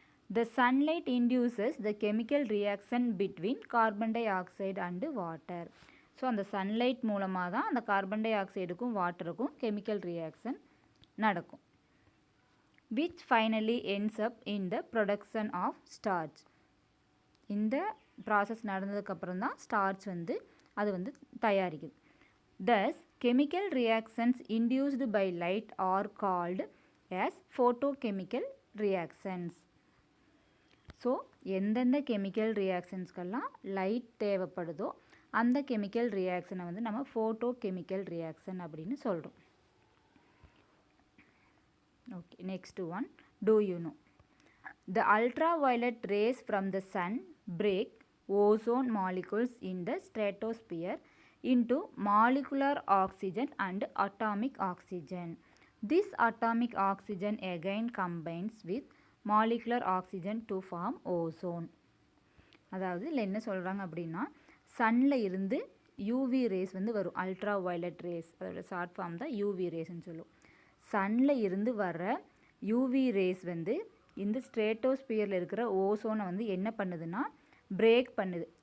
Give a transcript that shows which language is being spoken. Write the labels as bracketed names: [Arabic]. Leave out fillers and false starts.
[English] The sunlight induces the chemical reaction between carbon dioxide and water. [Tamil] So அந்த sunlight மூலமாக தான் அந்த carbon tie ஆக்சைடுக்கும் வாட்டருக்கும் chemical reaction நடக்கும். [English] which finally ends up in the production of starch. [Tamil] இந்த process நடந்ததுக்கப்புறம் தான் starch வந்து அது வந்து தயாரிக்குது. [English] Thus chemical reactions induced by light are called as photochemical reactions. [Tamil] So எந்தெந்த கெமிக்கல் ரியாக்ஷன்ஸ்க்கெல்லாம் லைட் தேவைப்படுதோ அந்த கெமிக்கல் ரியாக்ஷனை வந்து நம்ம ஃபோட்டோ கெமிக்கல் ரியாக்ஷன் அப்படின்னு சொல்கிறோம். [English] Okay, next one. Do you know the ultraviolet rays from the sun break ozone molecules in the stratosphere into molecular oxygen and atomic oxygen. This atomic oxygen again combines with molecular oxygen to form ozone. [Tamil] அதாவது இதில் என்ன சொல்கிறாங்க அப்படின்னா, சன்னில் இருந்து UV rays வந்து வரும், ultra violet race, அதோட short form தான் யூவி ரேஸ்ன்னு சொல்லுவோம். சன்னில் இருந்து வர்ற யூவி ரேஸ் வந்து இந்த ஸ்ட்ரேட்டோஸ்பியரில் இருக்கிற ஓசோனை வந்து என்ன பண்ணுதுன்னா பிரேக் பண்ணுது.